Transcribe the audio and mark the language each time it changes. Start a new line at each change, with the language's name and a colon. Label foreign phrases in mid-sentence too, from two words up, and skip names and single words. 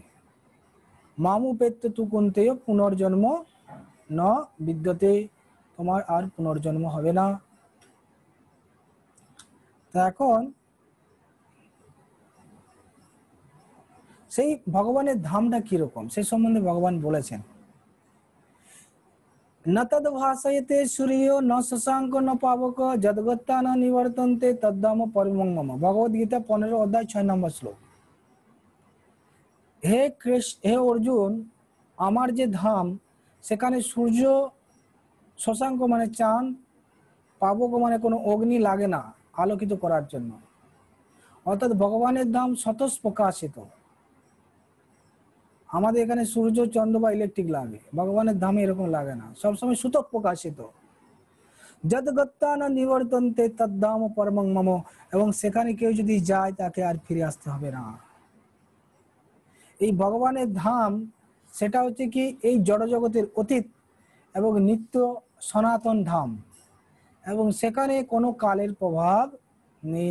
Sanskrit: মামু পেত্য তু কুন্তেয় পুনর্জন্ম ন বিদ্যতে,
Bangla: তোমার আর পুনর্জন্ম হবে না। তা এখন সেই ভগবানের ধামটা কিরকম সে সম্বন্ধে ভগবান বলেছেন।
Sanskrit: न तद भाषयते सूर्यो न शशांक न पावक जदगत्ता न निवर्तन्ते तद्धाम परमं मम।
Bangla: भगवद गीता 15 অধ্যায় 6 নম্বর শ্লোক। হে কৃষ্ণ, হে অর্জুন, আমার যে ধাম সেখানে সূর্য, শশাঙ্ক মানে চাঁদ, পাবক মানে কোনো অগ্নি লাগে না আলোকিত করার জন্য। অর্থাৎ ভগবানের ধাম স্বতঃ প্রকাশিত। আমাদের এখানে সূর্য, চন্দ্র বা ইলেকট্রিক লাগে, ভগবানের ধামে এরকম লাগে না, সবসময় সুতঃ প্রকাশিত।
Sanskrit: যদ্গত্তা না নিবর্তন্তে তদ্ধাম পরমং মম,
Bangla: এবং সেখানে কেউ যদি যায় তাকে আর ফিরে আসতে হবে না। এই ভগবানের ধাম সেটা হচ্ছে কি এই জড়জগতের অতীত এবং নিত্য সনাতন ধাম, এবং সেখানে কোনো কালের প্রভাব নেই।